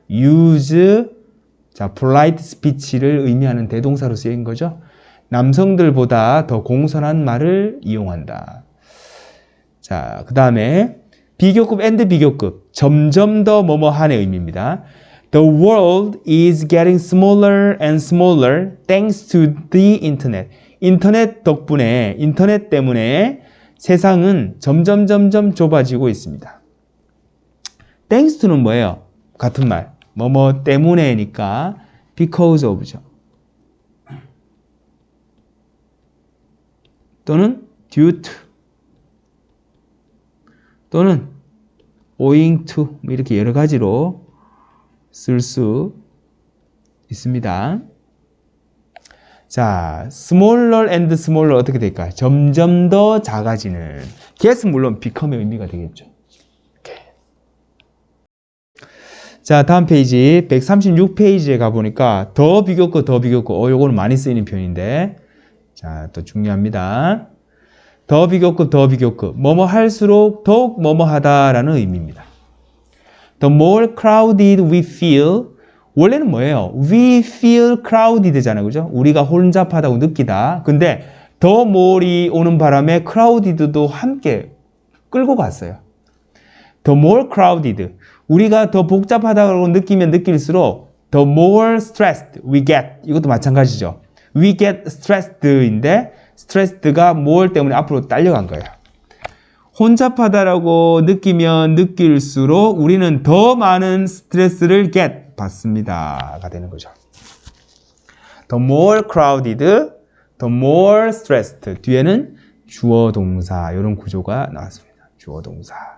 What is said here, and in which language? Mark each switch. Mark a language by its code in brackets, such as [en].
[ko] use, 자, polite speech를 의미하는 대동사로 쓰인 거죠. 남성들보다 더 공손한 말을 이용한다. 자, 그 다음에 비교급 and 비교급, 점점 더 뭐뭐한의 의미입니다. [en] The world is getting smaller and smaller thanks to the internet. [ko] 인터넷 덕분에, 인터넷 때문에 세상은 점점 좁아지고 있습니다. Thanks to는 뭐예요? 같은 말. 뭐뭐 때문에니까 because of죠. 또는 due to. 또는 owing to. 이렇게 여러 가지로 쓸 수 있습니다. 자, smaller and smaller 어떻게 될까요? 점점 더 작아지는. get은 물론 become의 의미가 되겠죠. 오케이. 자, 다음 페이지 136페이지에 가보니까 더 비교급, 요거는 많이 쓰이는 표현인데 자, 또 중요합니다. 더 비교급, 뭐뭐 할수록 더욱 뭐뭐 하다라는 의미입니다. [en] The more crowded we feel, 원래는 뭐예요? We feel crowded잖아요. [ko] 그죠? 우리가 혼잡하다고 느끼다. 근데 the more이 오는 바람에 crowded도 함께 끌고 갔어요. [en] The more crowded. [ko] 우리가 더 복잡하다고 느끼면 느낄수록 [en] the more stressed we get. [ko] 이것도 마찬가지죠. [en] We get stressed [ko] 인데 stressed가 more 때문에 앞으로 딸려간 거예요. 혼잡하다라고 느끼면 느낄수록 우리는 더 많은 스트레스를 받습니다가 되는 거죠. [en] The more crowded, the more stressed. [ko] 뒤에는 주어 동사 이런 구조가 나왔습니다. 주어 동사.